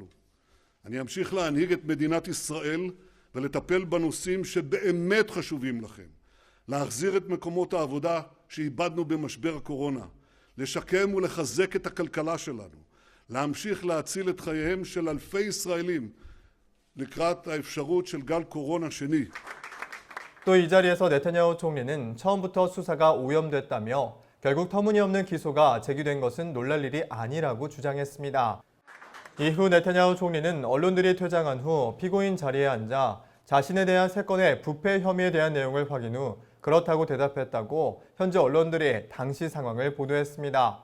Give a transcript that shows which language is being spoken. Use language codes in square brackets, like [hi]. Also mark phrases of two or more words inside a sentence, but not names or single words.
[he] אני אמשיך להנהיג את מדינת ישראל ולטפל בנושאים שבאמת חשובים לכם. להחזיר את מקומות העבודה שאיבדנו במשבר הקורונה. לשקם ולחזק את הכלכלה שלנו. להמשיך להציל את חייהם של אלפי ישראלים לקראת האפשרות של גל קורונה שני. [ko] 또 이 자리에서 네타냐후 총리는 처음부터 수사가 오염됐다며 결국 터무니없는 기소가 제기된 것은 놀랄 일이 아니라고 주장했습니다. 이후 네타냐후 총리는 언론들이 퇴장한 후 피고인 자리에 앉아 자신에 대한 3건의 부패 혐의에 대한 내용을 확인 후 그렇다고 대답했다고 현지 언론들이 당시 상황을 보도했습니다.